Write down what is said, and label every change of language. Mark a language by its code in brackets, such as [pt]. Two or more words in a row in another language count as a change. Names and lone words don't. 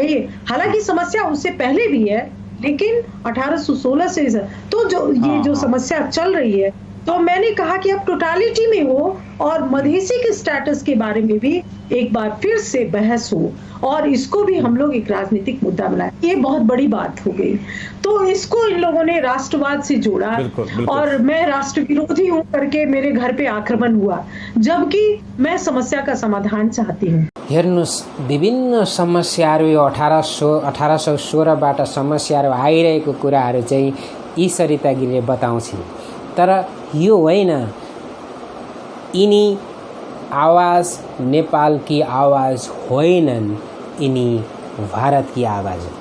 [hi] मैं हालांकि समस्या उससे पहले भी है, लेकिन 1816 से तो ये जो समस्या चल रही है, तो मैंने कहा कि अब टोटालिटी में हो और मधेसी के स्टेटस के बारे में भी एक बार फिर से बहस हो और इसको भी हम लोग एक राजनीतिक मुद्दा बनाए। ये बहुत बड़ी बात हो गई, तो इसको इन लोगों ने राष्ट्रवाद से जोड़ा। बिल्कुल। और मैं राष्ट्र विरोधी हूँ करके मेरे घर पे आक्रमण हुआ, जबकि मैं समस्या का समाधान चाहती हूँ। [ne] हेर्नुस्, विभिन्न समस्याहरू यो 1816बाट समस्याहरू आइरहेको कुराहरू चाहिँ यी सरिता गिरीले बताउँछिन्। तर यो होइन, यिनी आवाज [hi] नेपाल की आवाज [ne] होइनन्, यिनी [hi] भारत की आवाज [ne] हो।